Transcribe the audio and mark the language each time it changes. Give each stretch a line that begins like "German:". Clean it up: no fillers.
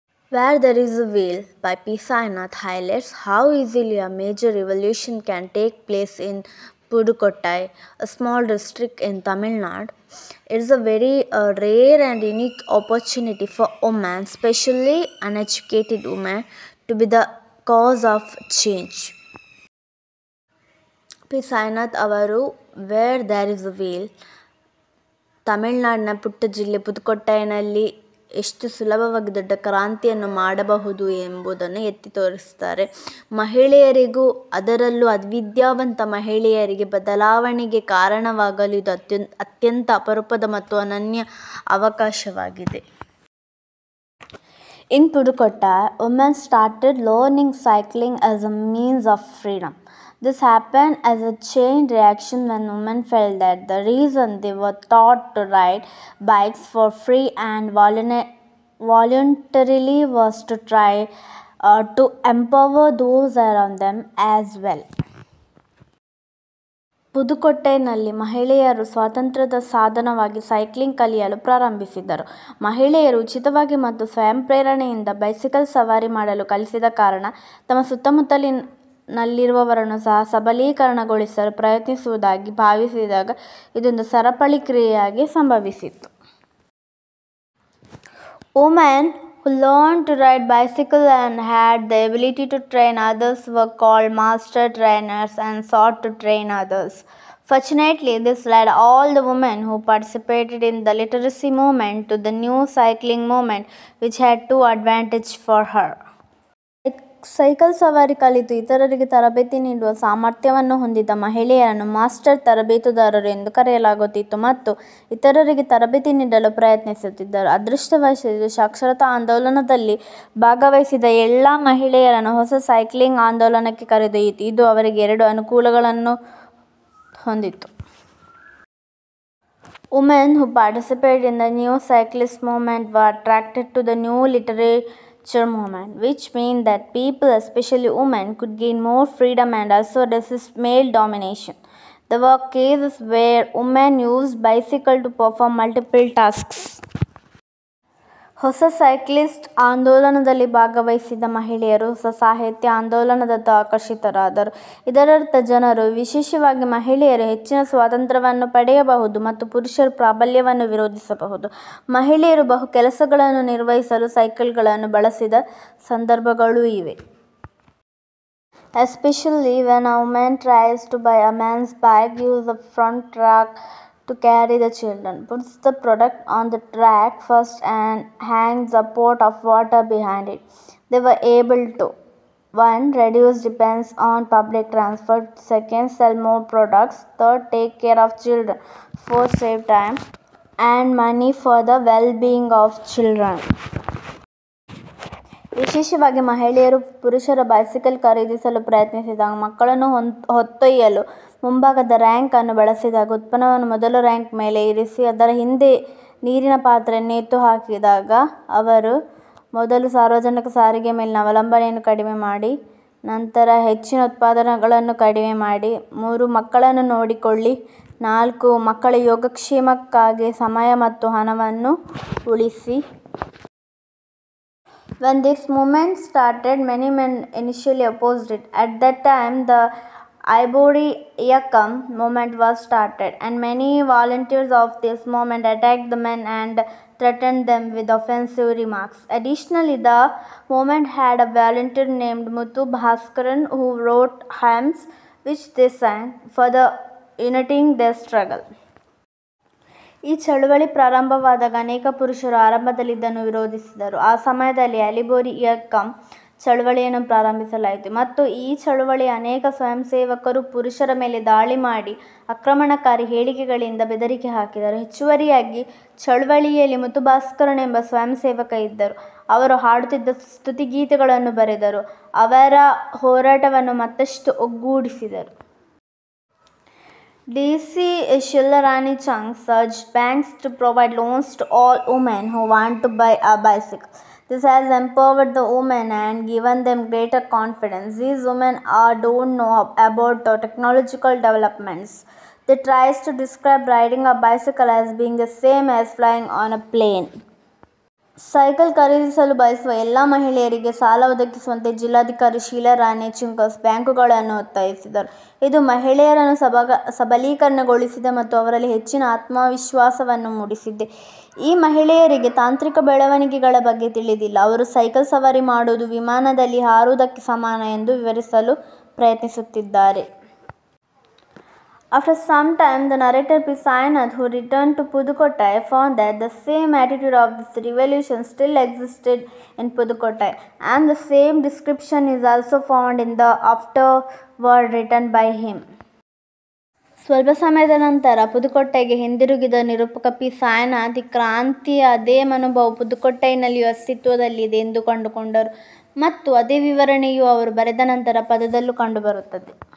English: Where There Is a Wheel by P. Sainath highlights how easily a major revolution can take place in Pudukottai, a small district in Tamil Nadu. It is a very rare and unique opportunity for women, especially uneducated women, to be the cause of change.
Kannada: P Sainath ಅವರು wear there is a wheel, ತಮಿಳುನಾಡಿನ ಪುಟ್ಟ ಜಿಲ್ಲೆ ಪುದುಕೊಟ್ಟೈನಲ್ಲಿ ಎಷ್ಟು ಸುಲಭವಾಗಿ ದೊಡ್ಡ ಕ್ರಾಂತಿಯನ್ನು ಮಾಡಬಹುದು ಎಂಬುದನ್ನು ಎತ್ತಿ ತೋರಿಸ್ತಾರೆ. ಮಹಿಳೆಯರಿಗೂ, ಅದರಲ್ಲೂ ಅವಿದ್ಯಾವಂತ ಮಹಿಳೆಯರಿಗೆ ಬದಲಾವಣೆಗೆ ಕಾರಣವಾಗಲು ಇದು ಅತ್ಯಂತ ಅಪರೂಪದ ಮತ್ತು ಅನನ್ಯ ಅವಕಾಶವಾಗಿದೆ.
English: In Pudukottai, women started learning cycling as a means of freedom. This happened as a chain reaction when women felt that the reason they were taught to ride bikes for free and voluntarily was to try to empower those around them as well.
Kannada: ಪುದುಕೊಟ್ಟೈನಲ್ಲಿ ಮಹಿಳೆಯರು ಸ್ವಾತಂತ್ರ್ಯದ ಸಾಧನವಾಗಿ cycling ಕಲಿಯಲು ಪ್ರಾರಂಭಿಸಿದರು. ಮಹಿಳೆಯರು ಉಚಿತವಾಗಿ ಮತ್ತು ಸ್ವಯಂ ಪ್ರೇರಣೆಯಿಂದ ಬೈಸಿಕಲ್ ಸವಾರಿ ಮಾಡಲು ಕಲಿಸಿದ ಕಾರಣ ತಮ್ಮ ಸುತ್ತಮುತ್ತಲಿನಲ್ಲಿರುವವರನ್ನು ಸಹ ಸಬಲೀಕರಣಗೊಳಿಸಲು ಪ್ರಯತ್ನಿಸುವುದಾಗಿ ಭಾವಿಸಿದಾಗ ಇದೊಂದು ಸರಪಳಿ ಕ್ರಿಯೆಯಾಗಿ ಸಂಭವಿಸಿತು.
English: Women who learned to ride bicycle and had the ability to train others were called master trainers and sought to train others. Fortunately, this led all the women who participated in the literacy movement to the new cycling movement, which had two advantages for her.
Kannada: Cycle ಸವಾರಿ ಕಲಿತು ಇತರರಿಗೆ ತರಬೇತಿ ನೀಡುವ ಸಾಮರ್ಥ್ಯವನ್ನು ಹೊಂದಿದ ಮಹಿಳೆಯರನ್ನು master ತರಬೇತುದಾರರು ಎಂದು ಕರೆಯಲಾಗುತ್ತಿತ್ತು ಮತ್ತು ಇತರರಿಗೆ ತರಬೇತಿ ನೀಡಲು ಪ್ರಯತ್ನಿಸುತ್ತಿದ್ದರು. ಅದೃಷ್ಟವಶಾತ್ ಸಾಕ್ಷರತಾ ಆಂದೋಲನದಲ್ಲಿ ಭಾಗವಹಿಸಿದ ಎಲ್ಲ ಮಹಿಳೆಯರನ್ನು ಹೊಸ ಸೈಕ್ಲಿಂಗ್ ಆಂದೋಲನಕ್ಕೆ ಕರೆದೊಯ್ಯಿತು. ಇದು ಅವರಿಗೆ ಎರಡು ಅನುಕೂಲಗಳನ್ನು ಹೊಂದಿತು.
English: Women who participated in the new cyclist movement were attracted to the new literature movement, which meant that people, especially women, could gain more freedom and also resist male domination. There were cases where women used bicycle to perform multiple tasks.
Kannada: ಹೊಸ cyclist ಆಂದೋಲನದಲ್ಲಿ ಭಾಗವಹಿಸಿದ ಮಹಿಳೆಯರು ಹೊಸ ಸಾಹಿತ್ಯ ಆಂದೋಲನದತ್ತ ಆಕರ್ಷಿತರಾದರು. ಇದರರ್ಥ ಜನರು, ವಿಶೇಷವಾಗಿ ಮಹಿಳೆಯರು, ಹೆಚ್ಚಿನ ಸ್ವಾತಂತ್ರ್ಯವನ್ನು ಪಡೆಯಬಹುದು ಮತ್ತು ಪುರುಷರು ಪ್ರಾಬಲ್ಯವನ್ನು ವಿರೋಧಿಸಬಹುದು. ಮಹಿಳೆಯರು ಬಹು ಕೆಲಸಗಳನ್ನು ನಿರ್ವಹಿಸಲು ಸೈಕಲ್ಗಳನ್ನು ಬಳಸಿದ ಸಂದರ್ಭಗಳೂ ಇವೆ.
English: Especially when a woman tries to buy a man's bike, use the front rack to carry the children, puts the product on the rack first and hangs a pot of water behind it. They were able to 1. Reduce dependence on public transport, 2. Sell more products, 3. Take care of children, 4. Save time and money for the well-being of children.
Kannada: ವಿಶೇಷವಾಗಿ ಮಹಿಳೆಯರು ಪುರುಷರ bicycle ಖರೀದಿಸಲು ಪ್ರಯತ್ನಿಸಿದಾಗ, ಮಕ್ಕಳನ್ನು ಹೊತ್ತೊಯ್ಯಲು ಮುಂಭಾಗದ rank ಅನ್ನು ಬಳಸಿದಾಗ, ಉತ್ಪನ್ನವನ್ನು ಮೊದಲ ರ್ಯಾಂಕ್ ಮೇಲೆ ಇರಿಸಿ ಅದರ ಹಿಂದೆ ನೀರಿನ ಪಾತ್ರೆಯನ್ನು ಎತ್ತು ಹಾಕಿದಾಗ, ಅವರು ಮೊದಲು ಸಾರ್ವಜನಿಕ ಸಾರಿಗೆ ಮೇಲಿನ ಅವಲಂಬನೆಯನ್ನು ಕಡಿಮೆ ಮಾಡಿ, ನಂತರ ಹೆಚ್ಚಿನ ಉತ್ಪಾದನೆಗಳನ್ನು ಕಡಿಮೆ ಮಾಡಿ, 3. ಮಕ್ಕಳನ್ನು ನೋಡಿಕೊಳ್ಳಿ, 4. ಮಕ್ಕಳ ಯೋಗಕ್ಷೇಮಕ್ಕಾಗಿ ಸಮಯ ಮತ್ತು ಹಣವನ್ನು ಉಳಿಸಿ.
English: When this movement started, many men initially opposed it. At that time, the Ibori Iyakam movement was started, and many volunteers of this movement attacked the men and threatened them with offensive remarks. Additionally, the movement had a volunteer named Muthu Bhaskaran who wrote hymns which they sang, further uniting their struggle.
Kannada: ಈ ಚಳುವಳಿ ಪ್ರಾರಂಭವಾದಾಗ ಅನೇಕ ಪುರುಷರು ಆರಂಭದಲ್ಲಿ ಇದನ್ನು ವಿರೋಧಿಸಿದರು. ಆ ಸಮಯದಲ್ಲಿ ಅಲಿಬೋರಿ ಇಯಕ್ಕಂ ಚಳುವಳಿಯನ್ನು ಪ್ರಾರಂಭಿಸಲಾಯಿತು ಮತ್ತು ಈ ಚಳುವಳಿಯ ಅನೇಕ ಸ್ವಯಂಸೇವಕರು ಪುರುಷರ ಮೇಲೆ ದಾಳಿ ಮಾಡಿ ಆಕ್ರಮಣಕಾರಿ ಹೇಳಿಕೆಗಳಿಂದ ಬೆದರಿಕೆ ಹಾಕಿದರು. ಹೆಚ್ಚುವರಿಯಾಗಿ ಚಳುವಳಿಯಲ್ಲಿ ಮುತು ಭಾಸ್ಕರನ್ ಎಂಬ ಸ್ವಯಂಸೇವಕ ಇದ್ದರು. ಅವರು ಹಾಡುತ್ತಿದ್ದ ಸ್ತುತಿಗೀತೆಗಳನ್ನು ಬರೆದರು, ಅವರ ಹೋರಾಟವನ್ನು ಮತ್ತಷ್ಟು ಒಗ್ಗೂಡಿಸಿದರು.
English: D.C. Shillarani Chunks urged banks to provide loans to all women who want to buy a bicycle. This has empowered the women and given them greater confidence. These women don't know about the technological developments. They tries to describe riding a bicycle as being the same as flying on a plane.
Kannada: Cycle ಖರೀದಿಸಲು ಬಯಸುವ ಎಲ್ಲ ಮಹಿಳೆಯರಿಗೆ ಸಾಲ ಒದಗಿಸುವಂತೆ ಜಿಲ್ಲಾಧಿಕಾರಿ ಶೀಲಾರಾಣಿ ಚಿಂಕಸ್ ಬ್ಯಾಂಕುಗಳನ್ನು ಒತ್ತಾಯಿಸಿದರು. ಇದು ಮಹಿಳೆಯರನ್ನು ಸಬಲೀಕರಣಗೊಳಿಸಿದೆ ಮತ್ತು ಅವರಲ್ಲಿ ಹೆಚ್ಚಿನ ಆತ್ಮವಿಶ್ವಾಸವನ್ನು ಮೂಡಿಸಿದೆ. ಈ ಮಹಿಳೆಯರಿಗೆ ತಾಂತ್ರಿಕ ಬೆಳವಣಿಗೆಗಳ ಬಗ್ಗೆ ತಿಳಿದಿಲ್ಲ. ಅವರು ಸೈಕಲ್ ಸವಾರಿ ಮಾಡುವುದು ವಿಮಾನದಲ್ಲಿ ಹಾರುವುದಕ್ಕೆ ಸಮಾನ ಎಂದು ವಿವರಿಸಲು ಪ್ರಯತ್ನಿಸುತ್ತಿದ್ದಾರೆ.
English: After some time, the narrator P. Sainath, who returned to Pudukkottai, found that the same attitude of this revolution still existed in Pudukkottai, and the same description is also found in the afterword written by him.
Kannada: ಸ್ವಲ್ಪ ಸಮಯದ ನಂತರ ಪುದುಕೊಟ್ಟೈಗೆ ಹಿಂದಿರುಗಿದ ನಿರೂಪಕ P. Sainath, ಈ ಕ್ರಾಂತಿಯ ಅದೇ ಮನೋಭಾವ ಪುದುಕೊಟ್ಟೈನಲ್ಲಿಯೂ ಅಸ್ತಿತ್ವದಲ್ಲಿದೆ ಎಂದು ಕಂಡುಕೊಂಡರು ಮತ್ತು ಅದೇ ವಿವರಣೆಯು ಅವರು ಬರೆದ ನಂತರ ಪದದಲ್ಲೂ ಕಂಡುಬರುತ್ತದೆ.